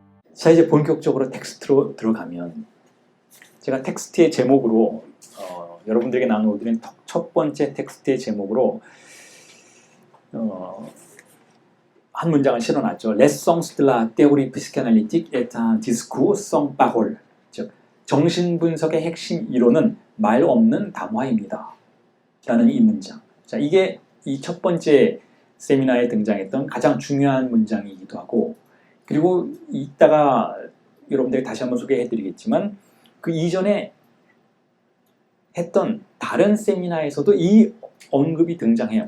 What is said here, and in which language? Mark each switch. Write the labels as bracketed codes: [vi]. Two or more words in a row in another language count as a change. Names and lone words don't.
[ko] 자, 이제 본격적으로 텍스트로 들어가면 제가 텍스트의 제목으로 여러분들에게 나누어드린 첫 번째 텍스트의 제목으로 한 문장을 실어놨죠. [fr] Les songs de la théorie psychanalytique est un discours sans parole. [ko] 즉, 정신분석의 핵심 이론은 말 없는 담화입니다. 라는 이 문장. 자, 이게 이 첫 번째 세미나에 등장했던 가장 중요한 문장이기도 하고, 그리고 이따가 여러분들에게 다시 한번 소개해드리겠지만 그 이전에 했던 다른 세미나에서도 이 언급이 등장해요.